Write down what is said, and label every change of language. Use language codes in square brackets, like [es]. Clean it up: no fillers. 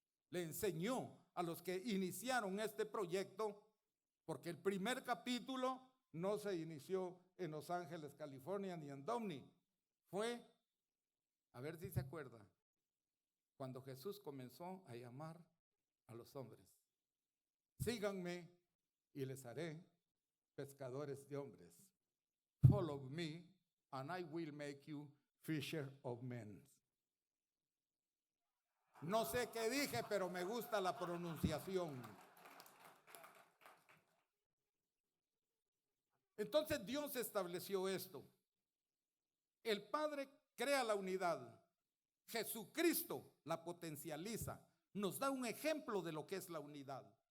[es] Le enseñó a los que iniciaron este proyecto, porque el primer capítulo no se inició en Los Ángeles, California, ni en Downey. Fue, a ver si se acuerda, cuando Jesús comenzó a llamar a los hombres. Síganme y les haré pescadores de hombres. [en] Follow me and I will make you fisher of men. [es] No sé qué dije, pero me gusta la pronunciación. Entonces Dios estableció esto. El Padre crea la unidad. Jesucristo la potencializa. Nos da un ejemplo de lo que es la unidad.